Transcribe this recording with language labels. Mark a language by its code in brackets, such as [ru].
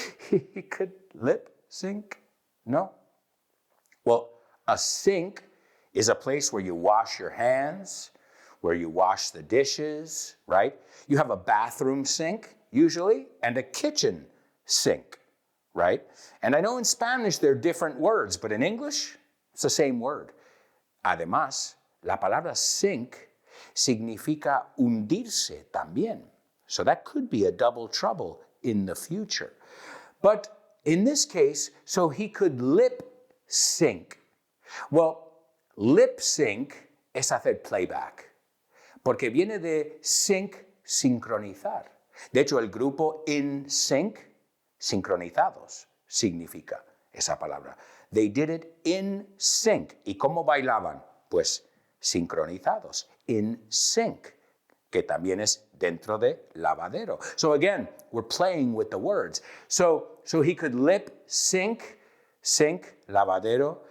[en] He could lip sync? No? Well, a sink is a place where you wash your hands, where you wash the dishes, right? You have a bathroom sink, usually, and a kitchen sink, right? And I know in Spanish they're different words, but in English, it's the same word. [es] Además, la palabra sink significa hundirse también. [en] So that could be a double trouble in the future. But in this case, so he could lip sync. [es] Well, lip sync es hacer playback, porque viene de sync, sincronizar. De hecho, el grupo in sync, sincronizados, significa esa palabra. They did it in sync. ¿Y cómo bailaban? Pues sincronizados, in sync, que también es dentro de lavadero. [en] So again, we're playing with the words. So he could lip sync, sink, lavadero.